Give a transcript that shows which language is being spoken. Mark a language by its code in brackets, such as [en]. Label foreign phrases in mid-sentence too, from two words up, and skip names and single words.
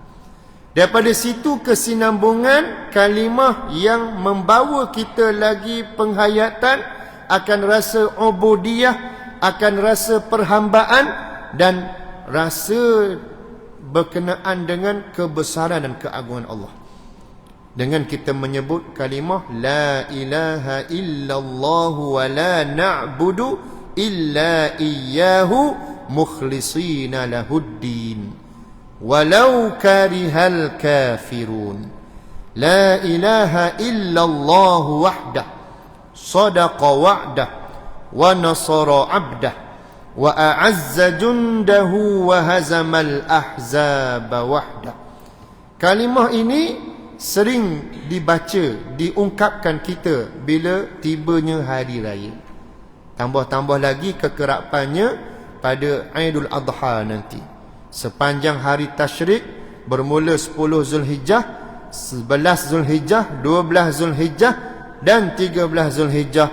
[ms] Daripada situ kesinambungan kalimah yang membawa kita lagi penghayatan akan rasa ubudiyah, akan rasa perhambaan, dan rasa berkenaan dengan kebesaran dan keagungan Allah. Dengan kita menyebut kalimah [ar] لا إله إلا الله ولا نعبد إلا إياه مخلصين له الدين ولو كره الكافرون. لا إله إلا الله وحده صدق وعده ونصر عبده وأعز جنده وهزم الأحزاب وحده. [ms] Kalimah ini sering dibaca, diungkapkan kita bila tibanya hari raya. Tambah-tambah lagi kekerapannya pada Aidul Adha nanti. Sepanjang hari tasyrik, bermula 10 Zulhijjah, 11 Zulhijjah, 12 Zulhijjah dan 13 Zulhijjah.